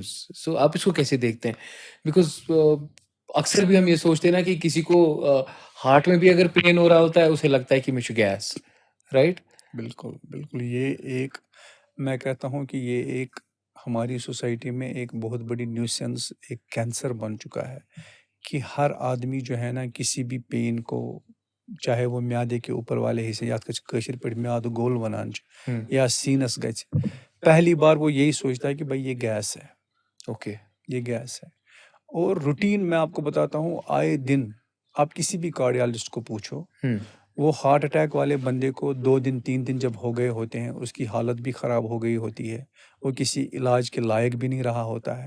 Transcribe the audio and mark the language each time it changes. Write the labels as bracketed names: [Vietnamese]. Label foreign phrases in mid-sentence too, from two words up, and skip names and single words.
[Hindi] सो आप इसको कैसे देखते हैं? बिकॉज अक्सर भी हम ये सोचते हैं ना कि किसी को हार्ट में भी अगर पेन हो रहा होता है, उसे लगता है कि मुझे गैस, राइट? बिल्कुल, बिल्कुल। ये एक, मैं कहता हूँ कि ये एक हमारी सोसाइटी में एक बहुत बड़ी न्यूसेंस, एक कैंसर बन चुका है कि हर आदमी जो है ना, किसी भी पेन को, चाहे वो म्यादे के ऊपर वाले हिस्से, [Kashmiri] या कशीर पे म्याद गोल वनान या सीनस गच, [Hindi] पहली बार वो यही सोचता है कि भाई ये गैस है, ओके। ये गैस है। और रूटीन मैं आपको बताता हूँ, आए दिन आप किसी भी कार्डियोलॉजिस्ट को पूछो, वो हार्ट अटैक वाले बंदे को 2 दिन 3 दिन जब हो गए होते हैं, उसकी हालत भी ख़राब हो गई होती है, वो किसी इलाज के लायक भी नहीं रहा होता है।